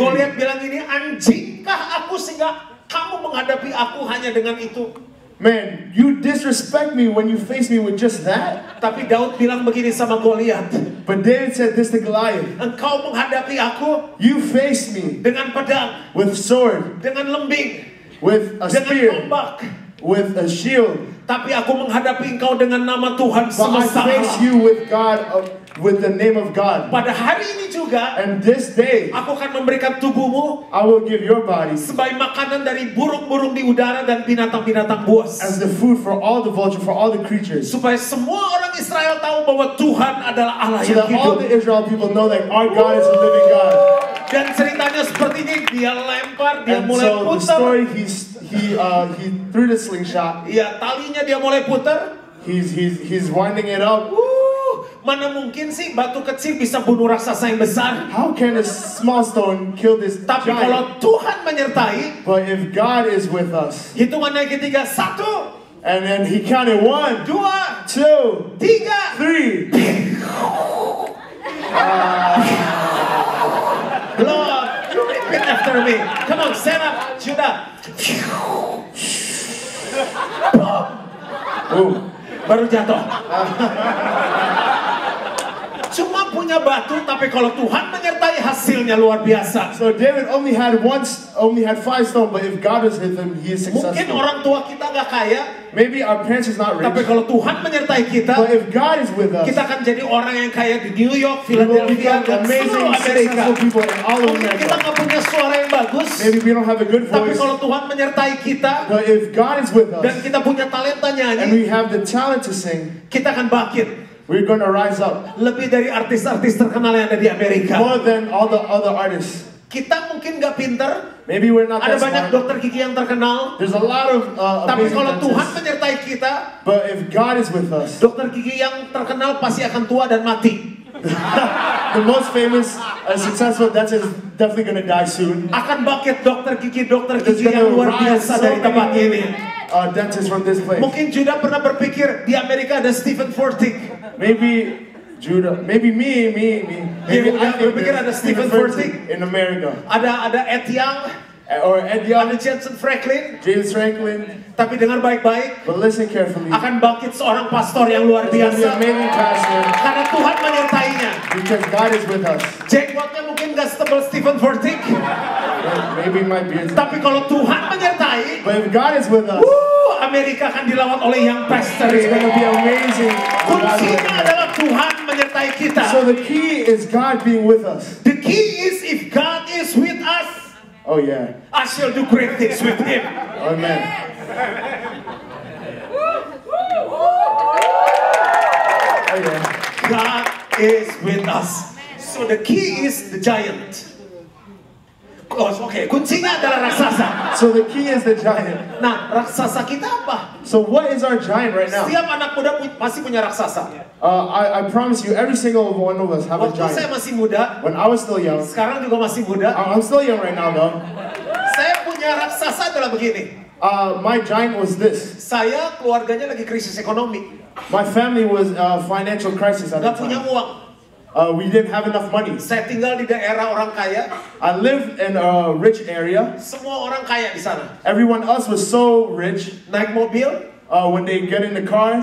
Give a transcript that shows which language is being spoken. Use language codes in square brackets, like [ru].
[id] Goliat bilang ini, anjingkah aku sehingga kamu menghadapi aku hanya dengan itu? [en] Man, you disrespect me when you face me with just that? [id] Tapi Daud bilang begini sama Goliat, [en] But David said this to Goliath. [id] engkau menghadapi aku [en] You face me [id] dengan pedang, [en] with sword, [id] dengan lembing, [en] with a [id] dengan [en] spear, [id] tombak. [en] with a shield. [id] Tapi aku menghadapi engkau dengan nama Tuhan [en] But I [id] semesta [en] face [id] alam. [en] you with God, with the name of God. [id] Pada hari ini juga, [en] And this day, [id] aku akan memberikan tubuhmu [en] I will give your body [id] sebagai makanan dari burung-burung di udara dan binatang-binatang buas. [en] as the food for all the vulture, for all the creatures. [id] Supaya semua orang Israel tahu bahwa Tuhan adalah Allah [en] So [id] yang [en] that all the Israel people know that our God is a living God. [id] Dan ceritanya seperti ini, dia lempar, dia [en] And [id] mulai [en] so the [id] putar. [en] story, he threw the slingshot. [id] Ya, talinya dia mulai putar. [en] He's winding it up. [id] Mana mungkin sih batu kecil bisa bunuh raksasa yang besar? [en] How can a small stone kill this [id] Tapi [en] giant? [id] kalau Tuhan menyertai, [en] But if God is with us, [id] hitungan yang ketiga, 1, [en] and then he counted 1, 2, 3. 3. Lord, you repeat after me. Come on, stand up, Judah. [id] Baru jatuh. Cuma punya batu, tapi kalau Tuhan menyertai hasilnya luar biasa. [en] So David only had 5 stones, but if God was with him, he is [id] Mungkin [en] successful. [id] orang tua kita nggak kaya, [en] Maybe our parents is not [id] tapi [en] rich, [id] kalau Tuhan menyertai kita, [en] but if God is with us, [id] kita akan jadi orang yang kaya di New York, [en] we will [id] Philadelphia, [en] become [id] dan [en] amazing, [id] seluruh Amerika. [en] successful people in all of [id] Mungkin kita [en] America. [id] nggak punya suara yang bagus, [en] Maybe we don't have a good [id] tapi [en] voice, [id] kalau Tuhan menyertai kita, [en] but if God is with [id] dan [en] us, [id] kita punya talenta [en] and [id] nyanyi, [en] we have the talent to sing, [id] kita akan bangkit. [en] we're going to rise up [id] Lebih dari artis-artis terkenal yang ada di Amerika. [en] more than all the other artists. [id] Kita mungkin nggak pinter, [en] Maybe we're not [id] ada [en] that [id] banyak [en] smart. [id] dokter gigi yang terkenal, [en] There's a lot of [id] tapi [en] amazing [id] kalau Tuhan [en] dentists. [id] menyertai kita, [en] But if God is with us, [id] dokter gigi yang terkenal pasti akan tua dan mati. [en] the most famous, successful dentist is definitely going to die soon. [id] Akan bangkit dokter gigi [en] There's [id] yang [en] going to [id] luar [en] rise [id] biasa [en] so [id] dari tempat ini. [en] many dentists from this place. [id] Mungkin Judah pernah berpikir di Amerika ada Stephen Furtick. [en] Maybe Judah, maybe me. Maybe [id] Dia [en] I think [id] berpikir ada [en] there's [id] Stephen Furtick. [en] in America. [id] Ada Ed Young, [en] Or Ed Young, [id] ada Jensen Franklin. [en] James Franklin. [id] Tapi dengar baik-baik, [en] But listen carefully. [id] akan bangkit seorang pastor yang luar [en] He's going to be [id] biasa. [en] an amazing pastor [id] Karena Tuhan menyertainya. [en] because God is with us. [id] Jenggotnya mungkin gak setebal Stephen Furtick, [en] Maybe my beard. [id] tapi kalau Tuhan menyertai, [en] But if God is with us, [id] Amerika akan dilawat oleh [en] young pastor. it's going to be amazing. Kuncinya adalah Tuhan menyertai kita. So the key is God being with us. The key is if God is with us, Oh yeah. I shall do great things with Him. Amen. Oh yeah. God is with us. So the key is the giant. [id] Oh, oke, kuncinya adalah raksasa. [en] So the key is the giant. [id] Nah, raksasa kita apa? [en] So what is our giant right now? [id] Setiap anak muda pasti punya raksasa. [en] I promise you, every single one of us have a [id] Waktu saya [en] giant. [id] masih muda, [en] When I was still young, [id] sekarang juga masih muda, [en] I'm still young right now though. [id] saya punya raksasa adalah begini. [en] My giant was this. [id] Saya keluarganya lagi krisis ekonomi. [en] My family was financial crisis at the [id] Gak punya [en] time. [id] uang. [en] We didn't have enough money. [id] Saya tinggal di daerah orang kaya. [en] I lived in a rich area. [id] Semua orang kaya di sana. [en] Everyone else was so rich. [id] Naik mobil, [en] When they get in the car,